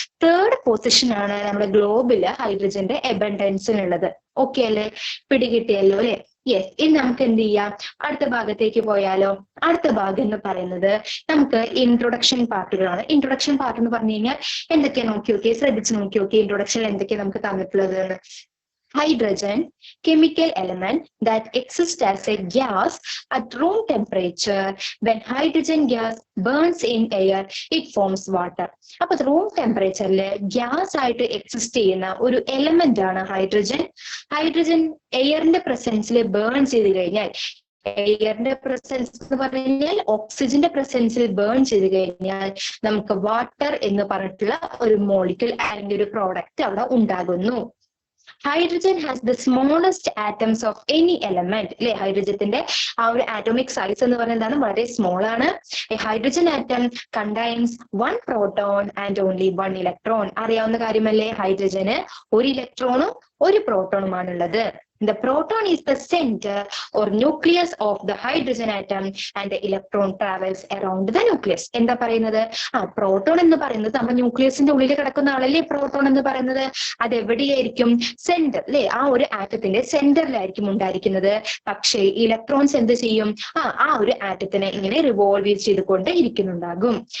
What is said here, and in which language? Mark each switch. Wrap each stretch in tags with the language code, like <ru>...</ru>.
<ml>3rd position ആണ് നമ്മുടെ ഗ്ലോബില് ഹൈഡ്രജന്റെ അബണ്ടൻസിനുള്ളത്. Okay അല്ലേ? പിടികിട്ടിയല്ലോ അല്ലെ? യെസ്, ഇനി നമുക്ക് എന്ത് ചെയ്യാം, അടുത്ത ഭാഗത്തേക്ക് പോയാലോ? അടുത്ത ഭാഗം എന്ന് പറയുന്നത് നമുക്ക് ഇൻട്രൊഡക്ഷൻ പാർട്ടുകളാണ്. ഇൻട്രൊഡക്ഷൻ പാർട്ട് എന്ന് പറഞ്ഞു കഴിഞ്ഞാൽ എന്തൊക്കെയാ ശ്രദ്ധിച്ച് നോക്കി നോക്കി ഇൻട്രൊഡക്ഷനിൽ എന്തൊക്കെയാ നമുക്ക് തന്നിട്ടുള്ളത്.</ml> <en>Hydrogen, chemical element that exists as a gas at room temperature. When hydrogen gas burns in air, it forms water.</en> <ml>അപ്പൊ റൂം ടെമ്പറേച്ചറില് ഗ്യാസ് ആയിട്ട് എക്സിസ്റ്റ് ചെയ്യുന്ന ഒരു എലമെന്റ് ആണ് ഹൈഡ്രജൻ. ഹൈഡ്രജൻ എയറിന്റെ പ്രസൻസിൽ ബേൺ ചെയ്ത് കഴിഞ്ഞാൽ, എയറിന്റെ പ്രസൻസ് എന്ന് പറഞ്ഞു കഴിഞ്ഞാൽ ഓക്സിജന്റെ പ്രസൻസിൽ ബേൺ ചെയ്ത് കഴിഞ്ഞാൽ നമുക്ക് വാട്ടർ എന്ന് പറഞ്ഞിട്ടുള്ള ഒരു മോളിക്യൂൾ അല്ലെങ്കിൽ ഒരു പ്രോഡക്റ്റ് അവിടെ ഉണ്ടാകുന്നു.</ml> <en>Hydrogen has the smallest atoms of any element.</en> <ml>അല്ലെ, ഹൈഡ്രജന്റെ ആ ഒരു ആറ്റോമിക് സൈസ് എന്ന് പറയുന്നത് വളരെ സ്മോൾ ആണ്.</ml> <en>Hydrogen atom contains 1 proton and only 1 electron.</en> <ml>അറിയാവുന്ന കാര്യമല്ലേ, ഹൈഡ്രജന് 1 ഇലക്ട്രോണും 1 പ്രോട്ടോണുമാണുള്ളത്.</ml> <en>The proton is the center or nucleus of the hydrogen atom and the electron travels around the nucleus.</en> <ml>എന്താ പറയുന്നത്? പ്രോട്ടോൺ എന്ന് പറയുന്നത് നമ്മുടെ ന്യൂക്ലിയസിന്റെ ഉള്ളിൽ കിടക്കുന്ന ആളല്ലേ പ്രോട്ടോൺ എന്ന് പറയുന്നത്. അത് എവിടെയായിരിക്കും? സെന്റർ അല്ലെ, ആ ഒരു ആറ്റത്തിന്റെ സെന്ററിലായിരിക്കും ഉണ്ടായിരിക്കുന്നത്. പക്ഷേ ഇലക്ട്രോൺസ് എന്ത് ചെയ്യും? ആ ഒരു ആറ്റത്തിനെ ഇങ്ങനെ റിവോൾവ് ചെയ്തുകൊണ്ട് ഇരിക്കുന്നുണ്ടാകും.</ml>